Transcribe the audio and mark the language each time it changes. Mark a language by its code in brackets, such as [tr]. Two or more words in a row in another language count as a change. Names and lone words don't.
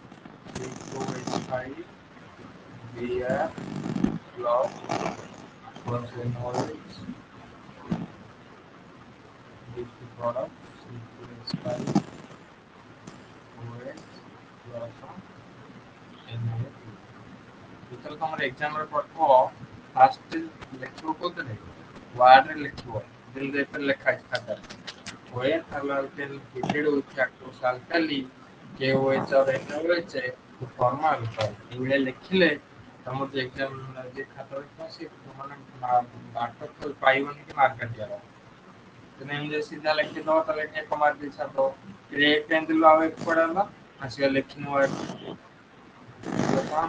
[en] C2H5 Br plus NaOH gives the product C2H5 OH plus NaOH। [or] ଯେତେବେଳେ ତମର ଏକ୍ସାମରେ ପଡିବ ଫାଷ୍ଟ ଲେଖିବ କୋଉଥିରେ ୱାର୍ଡରେ ଲେଖିବ ଯେମିତି ଏଥିରେ ଲେଖା ହେଇଛି ଖାତାରେ। [en] when halogen heated with aqueous alkali KOH or NaOH to form alcohol [or] ଏଇଭଳିଆ ଲେଖିଲେ ତମର ଯୋଉ ଏକ୍ସାମ ଯିଏ ଖାତା ଦେଖିବ ସେ ମାନେ ବାଟ ପାଇବନି କି ମାର୍କ କାଟିବାର। ତମେ ଏମିତି ସିଧା ଲେଖିଦବ ତାହେଲେ ଏକ ମାର୍କ ଦେଇ ଛାଡିଦବ। ଏକ ଏମିତି ଆଉ ଏକ କୁଆଡେ ଗଲା ଆସିକି ଲେଖିନି ୱାର୍ଡରେ ବୁଝିଲ ତ?